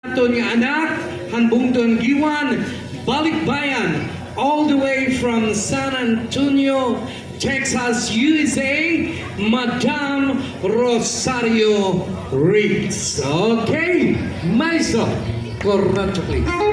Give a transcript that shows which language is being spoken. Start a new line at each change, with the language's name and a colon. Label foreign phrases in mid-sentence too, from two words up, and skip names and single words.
Waray: Aton nga anak, hanbungton giwan, Balik-Bayan,
English: all the way from San Antonio, Texas, USA, Madam Rosario Riggs. Okay, Maestro, Kuratsa, please.